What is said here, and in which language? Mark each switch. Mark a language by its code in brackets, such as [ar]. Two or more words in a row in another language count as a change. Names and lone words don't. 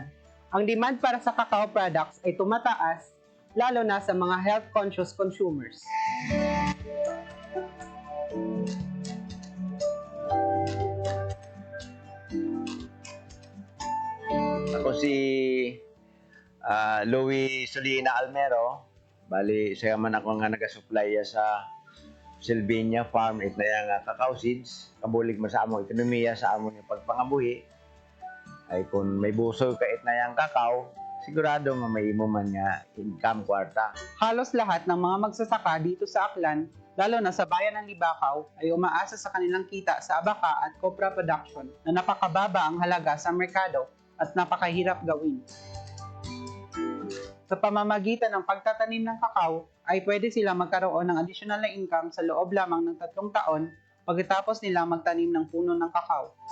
[tl] Ang demand para sa kakao products ay tumataas, lalo na sa mga [en] health-conscious consumers. [tl] Ako si Louis Solina Almero. [hil] Bali, siya man ako nga nag-supply sa Salvinas Farm. [tl] Ito na cacao seeds. [hil] Kabulig mo sa among ekonomiya sa among pagpangabuhi. Ay kung may busog ka na yung kakao, sigurado nga may imo man nga income kwarta. [tl] Halos lahat ng mga magsasaka dito sa Aklan, lalo na sa bayan ng Libacao, ay umaasa sa kanilang kita sa abaka at copra production na napakababa ang halaga sa merkado at napakahirap gawin. Sa pamamagitan ng pagtatanim ng kakao, ay pwede silang magkaroon ng additional na income sa loob lamang ng 3 taon pagkatapos nilang magtanim ng puno ng kakao.